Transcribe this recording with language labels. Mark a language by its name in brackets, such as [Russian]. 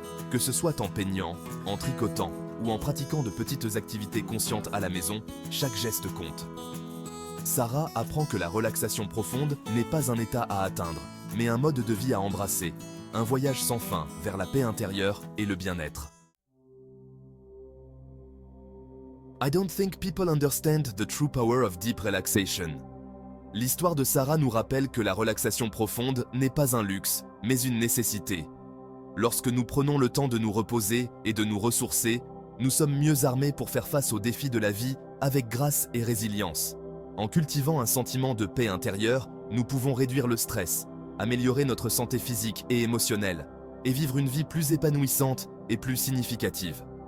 [French] Que ce soit en peignant, en tricotant ou en pratiquant de petites activités conscientes à la maison, chaque geste compte. Sarah apprend que la relaxation profonde n'est pas un état à atteindre, mais un mode de vie à embrasser, un voyage sans fin vers la paix intérieure et le bien-être. [English] I don't think people understand the true power of deep relaxation. [French] L'histoire de Sarah nous rappelle que la relaxation profonde n'est pas un luxe, mais une nécessité. Lorsque nous prenons le temps de nous reposer et de nous ressourcer, nous sommes mieux armés pour faire face aux défis de la vie avec grâce et résilience. En cultivant un sentiment de paix intérieure, nous pouvons réduire le stress, améliorer notre santé physique et émotionnelle, et vivre une vie plus épanouissante et plus significative.